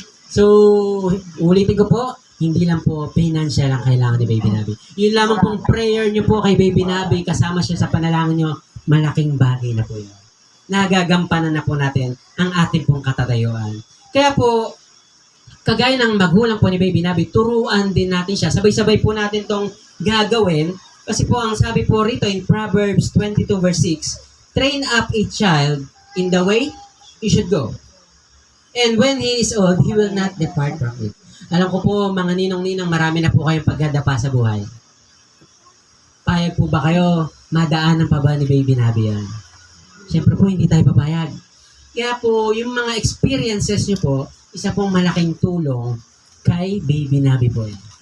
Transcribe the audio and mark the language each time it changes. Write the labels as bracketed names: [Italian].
[Filipino] So, ulitin ko po, hindi lang po financial ang kailangan ni Baby Nabi. Yun lamang pong prayer niyo po kay Baby Nabi, kasama siya sa panalangin niyo, malaking bagay na po yun. Nagagampanan na po natin ang ating pong katatayuan. Kaya po, kagaya ng magulang po ni Baby Nabi, turuan din natin siya. Sabay-sabay po natin tong gagawin. Kasi po, ang sabi po rito [English] in Proverbs 22 verse 6, train up a child in the way he should go. And when he is old, he will not depart from it. [Filipino] Alam ko po, mga ninong-ninang, marami na po kayong pagdadapa sa buhay. Payag po ba kayo, madaanan pa ba ni Baby Nabi yan? Siyempre po, hindi tayo papayag. Kaya po, yung mga experiences nyo po, isa pong malaking tulong kay Baby Nabi po yan.